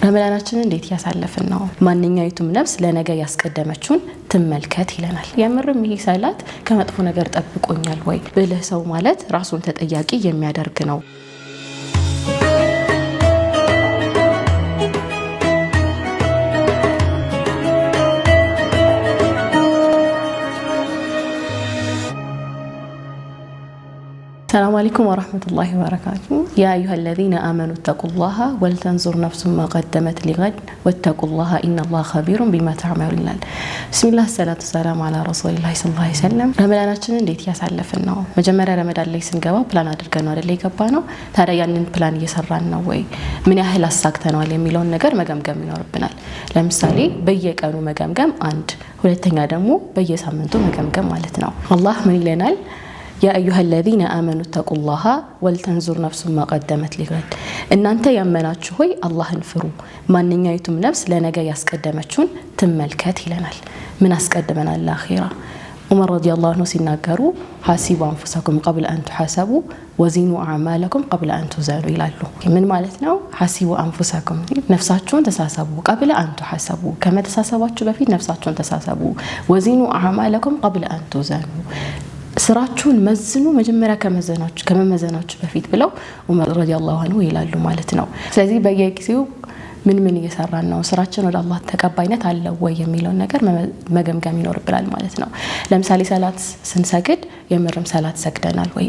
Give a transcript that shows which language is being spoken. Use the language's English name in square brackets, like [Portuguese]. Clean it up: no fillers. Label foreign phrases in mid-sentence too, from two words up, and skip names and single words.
[Amharic] ረመዳናችንን እንዴት ያሳለፍን ነው? ማንኛውም ነፍስ ለነገ ያስቀደመችውን ትመልከት ይለናል። የምርም ይሄ ሰላት ከመጥፎ ነገር ጠብቆኛል ወይ ብለህ ሰው ማለት ራሱን ተጠያቂ የሚያደርግ ነው። [Arabic] السلام عليكم ورحمة الله وبركاته. يا أيها الذين آمنوا اتقوا الله ولتنظر نفس ما قدمت لغد واتقوا الله إن الله خبير بما تعملون. بسم الله الصلاة والسلام على رسول الله صلى الله عليه وسلم. [Amharic] ረመዳናችንን እንዴት ያሳለፍን ነው? መጀመሪያ ረመዳን ላይ ስንገባ ፕላን አድርገን ነው አይደል የገባነው? ታዲያ ያንን ፕላን እየሰራን ነው ወይ? ምን ያህል አሳክተናል የሚለውን ነገር መገምገም ይኖርብናል። ለምሳሌ በየቀኑ መገምገም አንድ፣ ሁለተኛ ደግሞ በየሳምንቱ መገምገም ማለት ነው። አላህ ምን ይለናል? [Arabic] يا أيها الذين آمنوا اتقوا الله ولتنظر نفس ما قدمت لغد. [Amharic] እናንተ ያመናችሁ ሆይ አላህን ፍሩ፣ ማንኛውም ነፍስ ለነገ ያስቀደመችውን ትመልከት ይለናል። ምን አስቀድመናል? ለአኺራ። ዑመር [Arabic] رضي الله عنه [Amharic] ሲናገሩ [Arabic] حاسبوا أنفسكم قبل أن تحاسبوا وزنوا أعمالكم قبل أن تزنوا [Amharic] ይላሉ። ምን ማለት ነው? [Arabic] حاسبوا أنفسكم [Amharic] ነፍሳችሁን ተሳሰቡ፣ [Arabic] قبل أن تحاسبوا [Amharic] ከመተሳሰባችሁ በፊት ነፍሳችሁን ተሳሰቡ፣ [Arabic] وزنوا أعمالكم قبل أن تزنوا [Amharic] ስራችሁን መዝኑ መጀመሪያ ከመመዘናችሁ በፊት ብለው ዑመር [Arabic] رضي الله عنه [Amharic] ይላሉ ማለት ነው። ስለዚህ በየጊዜው ምን እየሰራን ነው፣ ስራችን ወደ አላህ ተቀባይነት አለው ወይ የሚለውን ነገር መገምገም ይኖርብናል ማለት ነው። ለምሳሌ ሰላት ስንሰግድ የምርም ሰላት ሰግደናል ወይ?